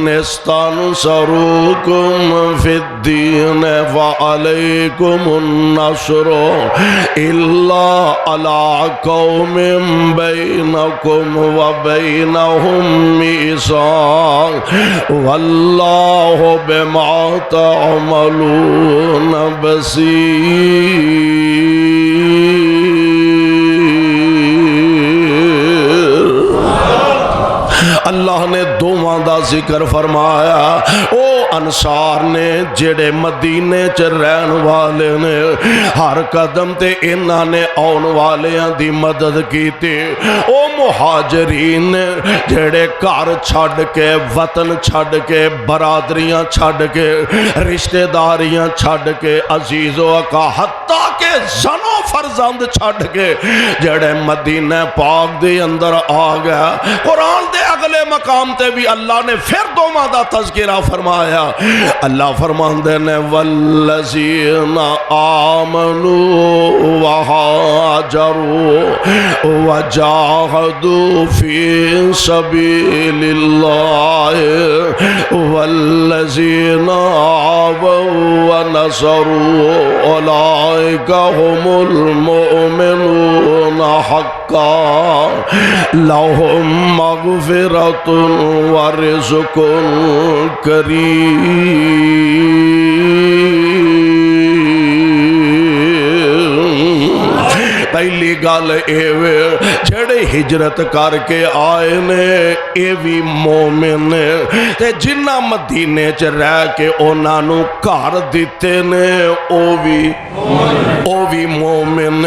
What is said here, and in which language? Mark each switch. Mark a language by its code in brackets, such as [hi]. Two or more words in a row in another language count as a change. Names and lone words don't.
[ar] إستنصروكم في الدين وعليكم النصر إلا على قوم بينكم وبينهم ميثاق والله بما تعملون بصير. [pa] اللہ نے دوواں دا ذکر فرمایا۔ او انصار نے جیہڑے مدینے چ رہن والے نے ہر قدم تے اینہاں نے آؤن والیاں دی مدد کیتی. او مہاجرین نے جیہڑے گھر چھڈ کے وطن چھڈ کے برادریاں چھڈ کے رشتہ داریاں چھڈ کے عزیزو اقا حتیٰ کہ زن و فرزند چھڈ کے جیہڑے مدینے پاک دے اندر آ گیا. قرآن دے اگلے مقام تے بھی اللہ نے فیر دوواں دا تذکرہ فرمایا. اللہ فرماندے نے [ar] والذين آمنوا وهاجروا وجاهدوا في سبيل الله والذين آووا ونصروا أولئك هم المؤمنون حقا لهم مغفرة ورزق [pa] پہلی گل ایویں جیہڑے ہجرت کر کے آئے نے یہ بھی مومن نے تے جنہاں مدینے چ رہ کے اونہاں نوں گھر دتے نے او بھی مومن نے.